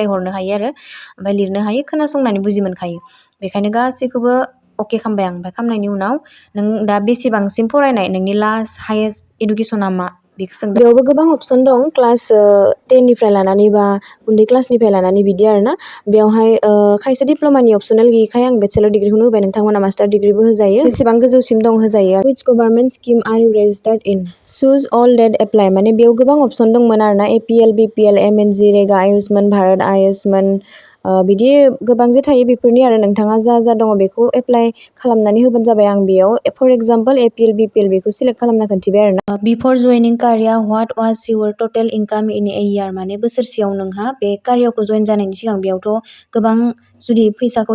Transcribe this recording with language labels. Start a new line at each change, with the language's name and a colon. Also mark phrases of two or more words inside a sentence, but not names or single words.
Bodo: हरनो हायो आरो ओमफ्राय लिरनो हायो खोनासंनानै बुजि मोनखायो बेखायनो गासैखौबो अके खालामबाय आं ओमफ्राय खालामनायनि उनाव नों दा बेसेबांसिम फरायनाय नोंनि
English: last highest
Bodo: इडुकेसना मा बेखौ सोंदों बेयावबो गोबां अपसन दं क्लास 10निफ्राय लानानै बा उन्दै क्लासनिफ्राय लानानै बिदि आरोना बेयावहाय खायसे डिप्ल'मानि अपसनेल गैयैखाय आं बेचेलर डिग्रिखौनो होबाय नोंथांमोना मास्टार डिग्रिबो होजायो जेसेबां गोजौसिम दं होजायो
English: which government scheme are you registered in choose all that apply
Bodo: माने बेयाव गोबां अपसन दंमोन आरोना APL BPL MNG रेगा आयुष्मान भारत आयुष्मान बिदि गोबां जे थायो बेफोरनि आरो नोंथाङा जा दङ बेखौ एप्लाइ खालामनानै होबानो जाबाय आं बेयाव
English: for example
Bodo: APL BPL बेखौ सिलेक्ट खालामना खोन्थिबाय आरोना बिफोर जयनिं कार्या
English: what was your total income in a year
Bodo: माने बोसोरसेयाव नोंहा बे कार्याखौ जइन जानायनि सिगां बेयावथ' गोबां जुदि फैसाखौ